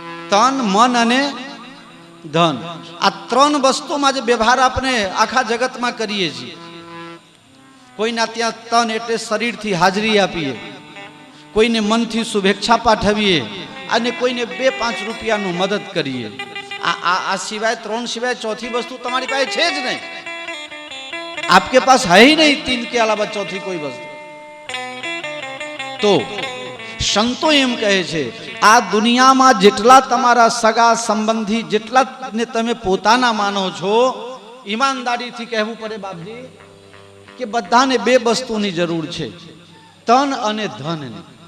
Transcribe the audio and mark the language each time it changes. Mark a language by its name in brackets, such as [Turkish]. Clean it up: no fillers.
[Gujarati] તન, મન અને ધન. આ 3 વસ્તુમાં જે વ્યવહાર આપણે આખા જગતમાં કરીએ છીએ. કોઈના ત્યાં તન એટલે શરીરથી હાજરી આપીએ, કોઈને મનથી શુભેચ્છા પાઠવીએ અને કોઈને 2-5 રૂપિયાનું મદદ કરીએ. આ સિવાય 3 સિવાય ચોથી વસ્તુ તમારી પાસે છે જ નહીં. [Hindi] आपके पास है ही नहीं 3 के अलावा चौथी कोई वस्तु. [Gujarati] तो संतो एम कहे छे आ दुनियाમાં જેટલા તમારા સગા સંબંધી જેટલાને તમે પોતાના માનો છો, ઈમાનદારીથી કહેવું પડે બાપજી કે બધાને 2 વસ્તુની જરૂર છે: તન અને ધનની.